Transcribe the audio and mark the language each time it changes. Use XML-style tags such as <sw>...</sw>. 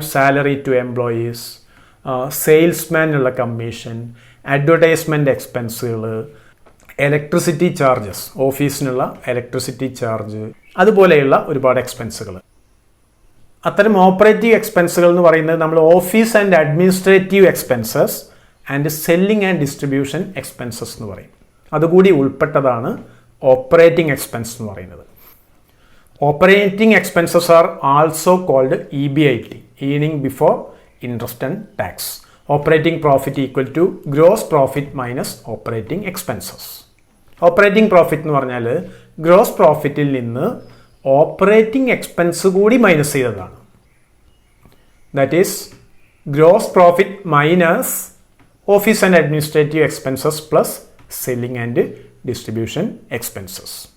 <ml>Salary two employees, സെയിൽസ്മാനുള്ള commission, advertisement എക്സ്പെൻസുകൾ, electricity charges, ഓഫീസിനുള്ള electricity charge, അതുപോലെയുള്ള ഒരുപാട് എക്സ്പെൻസുകൾ. അത്തരം ഓപ്പറേറ്റീവ് എക്സ്പെൻസുകൾ എന്ന് പറയുന്നത് നമ്മൾ office and administrative expenses and selling and distribution expenses എന്ന് പറയും. അതുകൂടി ഉൾപ്പെട്ടതാണ് ഓപ്പറേറ്റിംഗ് എക്സ്പെൻസ് എന്ന് പറയുന്നത്.</ml> <en>Operating expenses are also called EBIT, earning before interest and tax. Operating profit equal to gross profit minus operating expenses.</en> <ml>Operating profit എന്ന് പറഞ്ഞാൽ gross പ്രോഫിറ്റിൽ നിന്ന് operating expense കൂടി മൈനസ് ചെയ്തതാണ്.</ml> <en>That is gross profit minus office and administrative expenses plus selling and distribution expenses.</en>